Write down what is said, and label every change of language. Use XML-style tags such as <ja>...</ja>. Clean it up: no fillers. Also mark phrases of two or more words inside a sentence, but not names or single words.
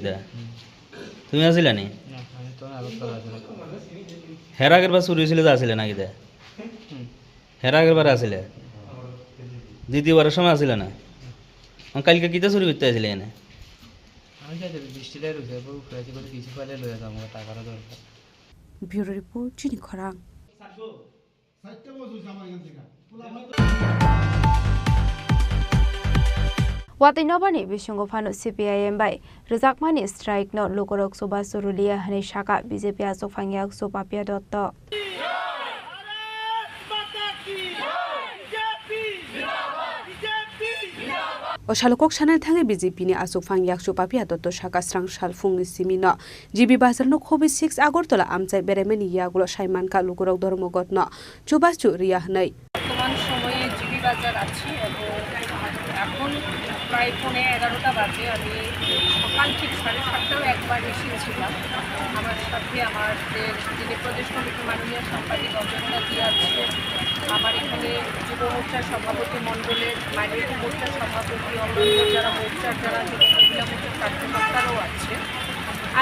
<syl>দে তুমি আসলে নি? হের আগের বার চুরি হয়েছিল, আসলে নাকি? দে হের আগের বার আসলে, দ্বিতীয়বারের সময় আসলে না? কালকে কিতা চুরি করতে আসলে এনে?</syl> <en>Bureau report চিনি খরাং।</en> <trp>Watai nobani bisungo phano CPIM bai rejakmani strike no lokorok soba surulia hani shaka BJP asok phangyak sopapia dotto Oshalokok Chanel Tangi BJP ni asuk phangyak sopapia dotto shaka strangshal fungni simino GB bazar no khobi 6 Agartala amchai beremeni yagulo shaiman ka lokorok ধর্মঘট no chubachu riya nei</trp> <bn>বর্তমান সময়ে GB বাজার আছে এবং এখন প্রায় 11:30 বাজে। আমি সকাল ঠিক 7:30টাও একবার এসেছিলাম। আমার সাথে আমাদের যিনি প্রদেশ কমিটির মাননীয় সাংবাদিক অজন্তা দি আছে, আমার এখানে যুব মোর্চার সভাপতি মণ্ডলের মাইনরিটি মোর্চার সভাপতি, অন্যান্য যারা মোর্চার যারা যুব মহিলা মোর্চার কার্যকর্তারাও আছে।</bn>